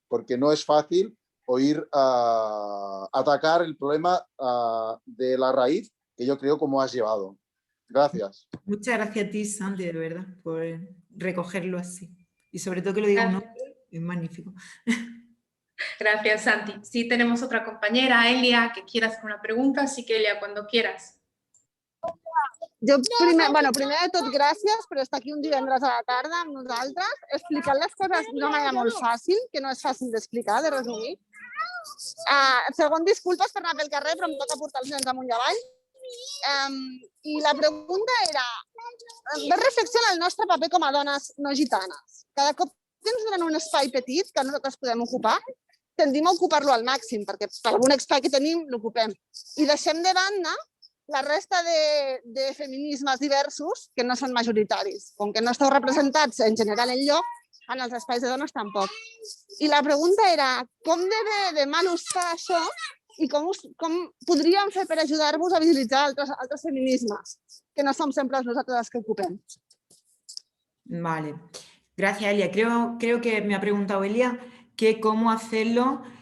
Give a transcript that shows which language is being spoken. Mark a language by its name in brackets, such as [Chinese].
[Spanish] Porque no es fácil oír atacar el problema de la raíz, que yo creo como has llevado. Gracias. Muchas gracias a ti, Santi, de verdad, por recogerlo así. Y sobre todo que lo diga un hombre, es magnífico. Gracias, Santi. Sí, tenemos otra compañera, Elia, que quiere hacer una pregunta, así que Elia, cuando quieras. [Catalan] Jo primer de tot, gràcies per estar aquí un divendres a la tarda amb nosaltres, explicant les coses d'una manera molt fàcil, que no és fàcil d'explicar, de resumir. Segon, disculpes per anar pel carrer, però em toca portar els nens amunt i avall. I la pregunta era, ves reflexiona el nostre paper com a dones no gitanes. Cada cop que ens donen un espai petit que nosaltres podem ocupar, tendim a ocupar-lo al màxim, perquè per algun espai que tenim l'ocupem. I deixem de banda la resta de feminismes diversos que no són majoritaris. Com que no esteu representats en general enlloc, en els espais de dones tampoc. I la pregunta era, com de mal us fa això i com podríem fer per ajudar-vos a visibilitzar altres feminismes, que no som sempre nosaltres els que ocupem? [Spanish] Vale. Gracias, Elia. Creo que me ha preguntado Elia que cómo hacerlo.